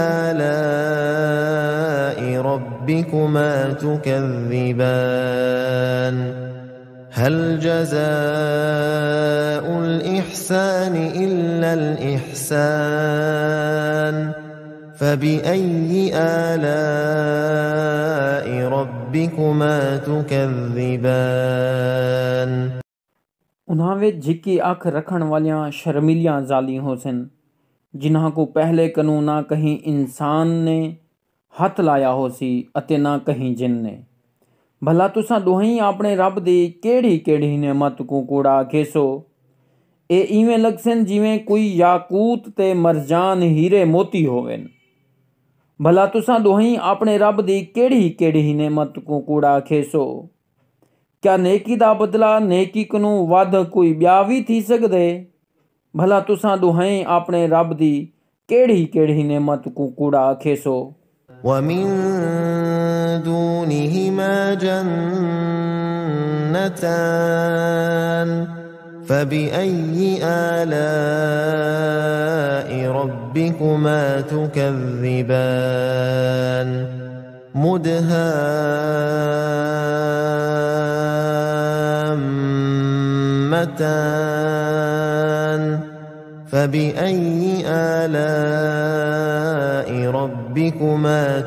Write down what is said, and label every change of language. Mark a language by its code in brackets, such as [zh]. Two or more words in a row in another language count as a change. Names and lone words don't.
[ar] آلاء ربكما تكذبان هل جزاء الإحسان إلا الإحسان فبأي آلاء ربكما تكذبان। [skr] انہاں وچ جھکی اکھ رکھݨ والیاں شرمیلیاں زالیاں ہو سن، جنہاں کوں پہلے کنوں نہ کہیں انسان نے ہتھ لایا ہو سی اتے نہ کہیں جن نے. بھلا تساں دوہیں اپݨے رب دی کیڑی کیڑی نعمت کوں کوڑا آکھیسو. اے ایویں لگسن جیویں کوئی یاقوت تے مرجان ہیرے موتی ہوون. بھلا تساں دوہیں اپݨے رب دی کیڑی کیڑی نعمت کوں کوڑا آکھیسو. کیا نیکی دا بدلہ نیکی کنوں ودھ کوئی بیا بھی تھی سکدے. بھلا تساں دوہیں اپݨے رب دی کیڑی کیڑی نعمت کوں کوڑا آکھیسو. [ar] ومن دونهما جنتان فبأي آلاء ربكما تكذبان مدهامتان فبأي آلاء ربكما